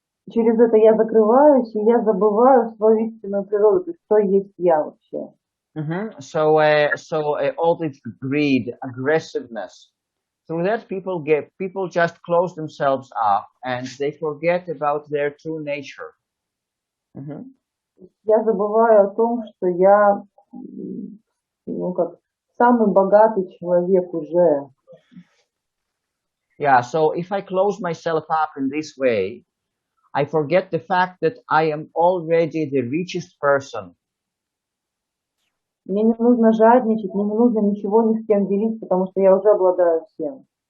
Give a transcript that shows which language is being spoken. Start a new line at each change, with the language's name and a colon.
Russian: через это я закрываюсь, и я забываю свою истинную природу, то есть кто есть я вообще.
English: So, all this greed, aggressiveness. Through that, people just close themselves up and they forget about their true nature.
Russian: Я забываю о том, что я, ну как, самый богатый человек уже.
English: Yeah, so if I close myself up in this way, I forget the fact that I am already the richest person.
Russian: Мне не нужно жадничать, мне не нужно ничего ни с кем делить, потому что я уже обладаю всем.